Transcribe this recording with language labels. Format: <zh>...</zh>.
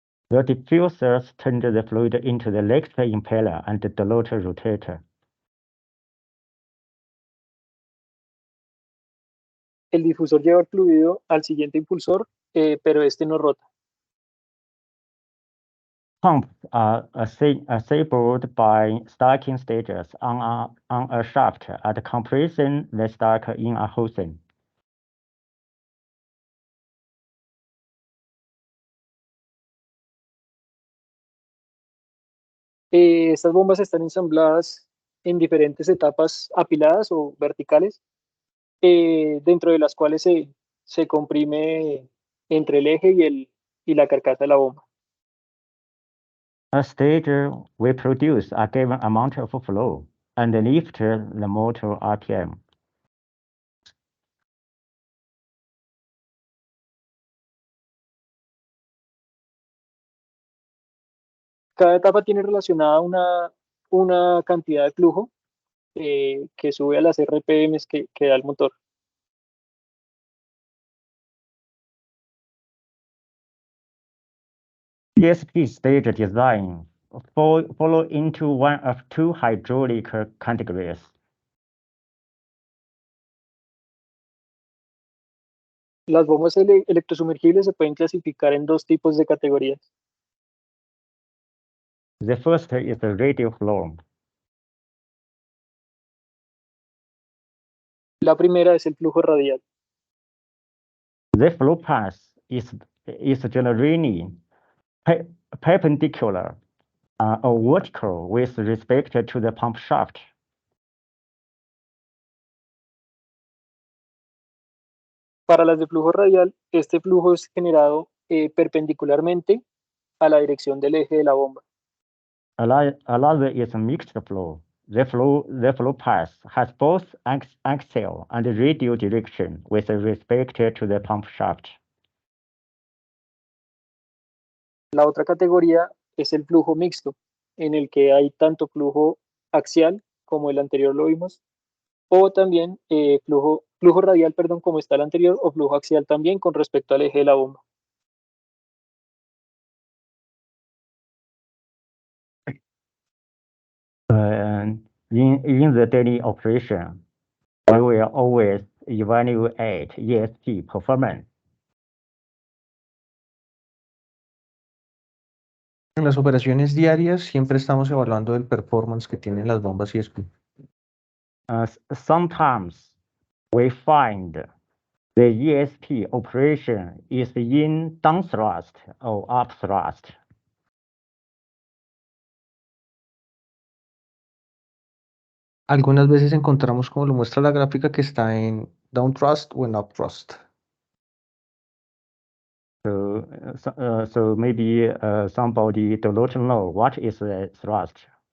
<en>The diffusers turned the fluid into the next impeller and the rotor rotator.</en> <es>El difusor lleva el fluido al siguiente impulsor, pero este no rota.</es> <en>Pumps are assembled by stacking stages on a shaft. At compression, they stack in a housing.</en> <es>Estas bombas están ensambladas en diferentes etapas apiladas o verticales, dentro de las cuales se comprime entre el eje y la carcasa de la bomba.</es> <en>A stage will produce a given amount of flow and lift the motor RPM.</en> <es>Cada etapa tiene relacionada una cantidad de flujo que sube a las RPMs que da el motor.</es> <en>ESP stage design follow into one of two hydraulic categories.</en> <es>Las bombas electrosumergibles se pueden clasificar en dos tipos de categorías.</es> <en>The first is the radial flow.</en> <es>La primera es el flujo radial.</es> <en>The flow path is generally perpendicular or vertical with respect to the pump shaft.</en> <es>Para las de flujo radial, este flujo es generado perpendicularmente a la dirección del eje de la bomba.</es> <en>Another is a mixed flow. The flow path has both axial and radial direction with respect to the pump shaft.</en> <es>La otra categoría es el flujo mixto, en el que hay tanto flujo axial, como el anterior lo vimos, o también flujo radial, perdón, como está el anterior, o flujo axial también con respecto al eje de la bomba.</es> <en>In the daily operation, we will always evaluate ESP performance.</en> <es>En las operaciones diarias siempre estamos evaluando el performance que tienen las bombas ESP.</es> <en>Sometimes we find the ESP operation is in downthrust or upthrust.</en> <es>Algunas veces encontramos, como lo muestra la gráfica, que está en downthrust o en upthrust.</es> <en>So maybe somebody don't know what is the thrust.</en>